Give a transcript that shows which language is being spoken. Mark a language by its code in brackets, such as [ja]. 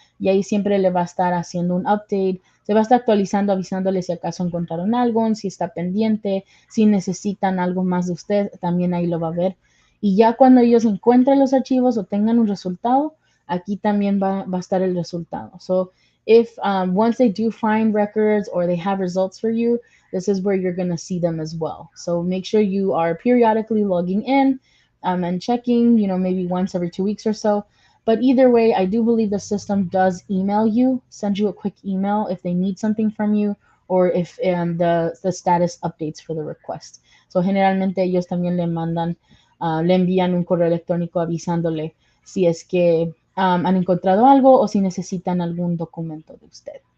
[es] Y ahí siempre le va a estar haciendo un update, se va a estar actualizando, avisándole si acaso encontraron algo, si está pendiente, si necesitan algo más de usted, también ahí lo va a ver. Y ya cuando ellos encuentren los archivos o tengan un resultado, aquí también va a estar el resultado. [en] So if once they do find records or they have results for you, this is where you're going to see them as well. So make sure you are periodically logging in and checking, maybe once every 2 weeks or so. But either way, I do believe the system does email you, send you a quick email if they need something from you or if the status updates for the request. [es] So generalmente ellos también le mandan, le envían un correo electrónico avisándole si es que han encontrado algo o si necesitan algún documento de usted.